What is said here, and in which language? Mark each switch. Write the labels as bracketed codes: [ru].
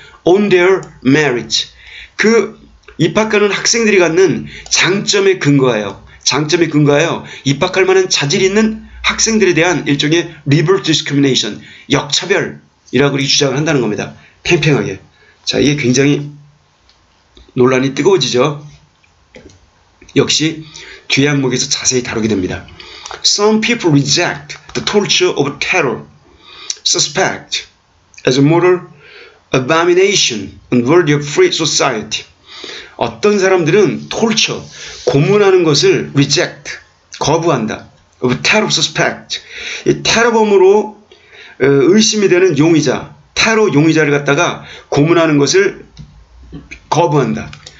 [en] On their merit, [ko] 그 입학하는 학생들이 갖는 장점에 근거하여 입학할 만한 자질이 있는 학생들에 대한 일종의 [en] reverse discrimination, [ko] 역차별이라고 주장을 한다는 겁니다. 팽팽하게. 자, 이게 굉장히 논란이 뜨거워지죠. 역시 뒤에 항목에서 자세히 다루게 됩니다. [en] Some people reject the torture of terror, suspect as a moral abomination unworthy of free society. [ko] 어떤 사람들은 torture, 고문하는 것을 reject, 거부한다. [en] of terror, suspect, [ko] 이 테러범으로 의심이 되는 용의자, 테러 용의자를 갖다가 고문하는 것을 거부한다.